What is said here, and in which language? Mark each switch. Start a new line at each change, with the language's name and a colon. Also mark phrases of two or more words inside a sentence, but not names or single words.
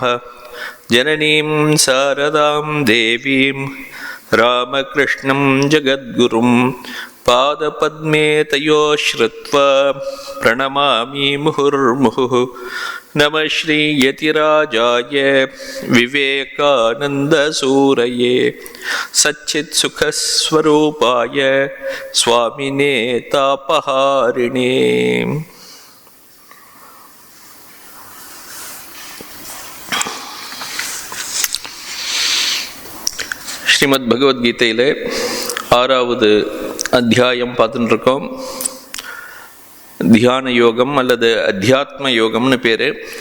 Sanskrit: जननीं शारदां देवीं रामकृष्णं जगद्गुरुं पादपद्मे तयो श्रुत्वा प्रणमामि मुहुर्मुहुः। नमः श्री यतिराजाय विवेकानन्दसूरये सच्चित्सुखस्वरूपाय स्वामिने तापहारिणे।
Tamil: ஸ்ரீமத் பகவத்கீதையிலே 6வது அத்தியாயம் பார்த்துட்டு இருக்கோம். தியான யோகம் அல்லது அத்தியாத்ம யோகம்னு பேரு.